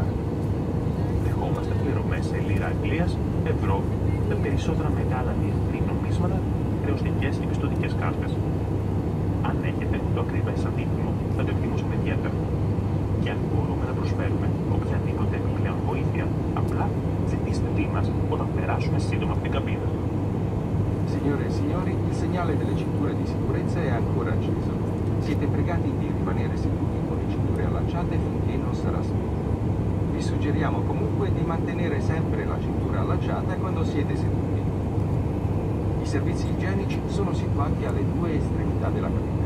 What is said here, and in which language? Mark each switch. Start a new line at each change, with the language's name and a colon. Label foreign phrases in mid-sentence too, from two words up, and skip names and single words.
Greek: Δεχόμαστε πληρωμές σε λίρα Αγγλίας, ευρώ, τα περισσότερα μεγάλα διεθνή νομίσματα, χρεωστικές και πιστωτικές κάρτες. Αν έχετε το ακριβές αντίτιμο, θα το εκτιμούσαμε ιδιαίτερα. Και αν μπορούμε να προσφέρουμε οποιαδήποτε επιπλέον βοήθεια, απλά ζητήστε τι μας όταν περάσουμε σύντομα από την καμπίνα.
Italian: Signore e signori, il segnale delle cinture di sicurezza è ancora acceso. Siete pregati di rimanere seduti con le cinture allacciate finché non sarà spento. Vi suggeriamo comunque di mantenere sempre la cintura allacciata quando siete seduti. I servizi igienici sono situati alle due estremità della cabina.